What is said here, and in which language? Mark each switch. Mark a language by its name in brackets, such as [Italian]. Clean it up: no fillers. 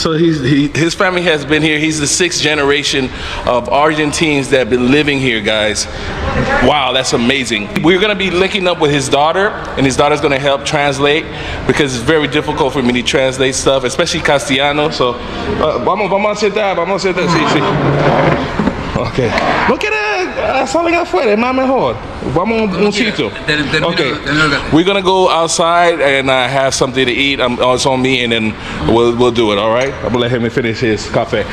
[English] So his family has been here. He's the sixth generation of Argentines that have been living here, guys. Wow, that's amazing. We're gonna be linking up with his daughter, and his daughter's gonna help translate because it's very difficult for me to translate stuff, especially Castellano. [Spanish] So, vamos a sentar, sí. Okay. No quiere salir afuera, es más mejor. Vamos a un sitio. Okay. [English] We're gonna go outside and have something to eat. It's on me, and then we'll do it. All right. I'm gonna let him finish his café.